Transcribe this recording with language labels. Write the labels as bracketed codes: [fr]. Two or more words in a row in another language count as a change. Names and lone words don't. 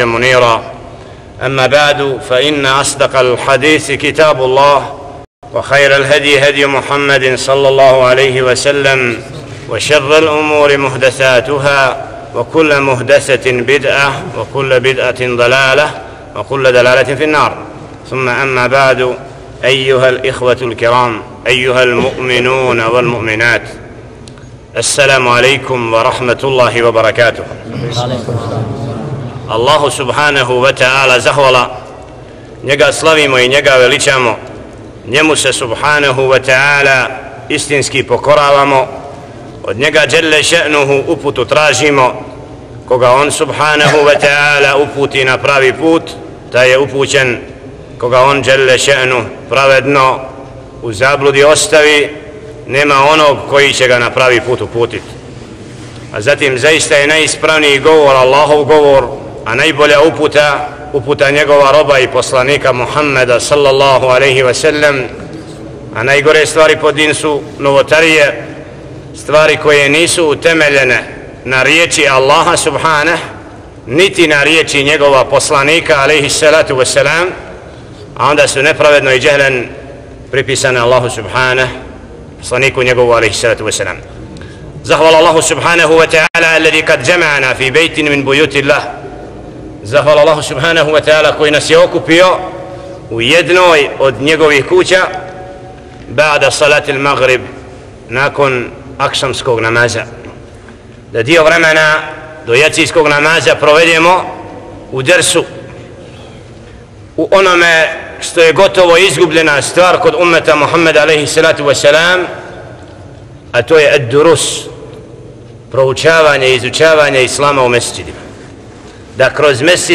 [ar] منيرا أما بعد فإن أصدق الحديث كتاب الله وخير الهدي هدي محمد صلى الله عليه وسلم وشر الأمور محدثاتها وكل محدثة بدعة وكل بدعة ضلالة وكل دلالة في النار ثم أما بعد أيها الإخوة الكرام أيها المؤمنون والمؤمنات السلام عليكم ورحمة الله وبركاته الله سبحانه وتعالى [bs] zahvala njega slavimo i njega veličamo njemu se [ar] سبحانه وتعالى [bs] istinski pokoravamo od njega [ar] جل شأنه [bs] uputu tražimo koga on [ar] سبحانه وتعالى [bs] uputi na pravi put taj je upućen koga on [ar] جل شأنه [bs] pravedno u zabludi ostavi nema onog koji će ga na pravi put uputiti a zatim zaista je najispravniji govor Allahov govor a najbolja uputa njegova roba i poslanika Muhammeda [ar] صلى الله عليه وسلم [bs] a najgore stvari po din su novotarije stvari koje nisu utemeljene na riječi Allaha subhanah niti na riječi njegova poslanika [ar] عليه الصلاة والسلام [bs] a onda su nepravedno i džehlen pripisane Allahu subhanah poslaniku njegovu [ar] عليه الصلاة والسلام [bs] zahvala Allahu [ar] سبحانه وتعالى الذي قد جمعنا في بيت من بيوت الله [bs] zahvala Allahu [ar] سبحانه وتعالى [bs] koji nas je okupio u jednoj od njegovih kuća [ar] بعد صلاة المغرب [bs] nakon akšamskog namaza da dio vremena do jacijskog namaza provedemo u dersu u onome što je gotovo izgubljena stvar kod ummeta Muhammeda [ar] عليه الصلاة والسلام [bs] a to je ad-durus proučavanje i izučavanje islama u mesđidima da kroz mesđid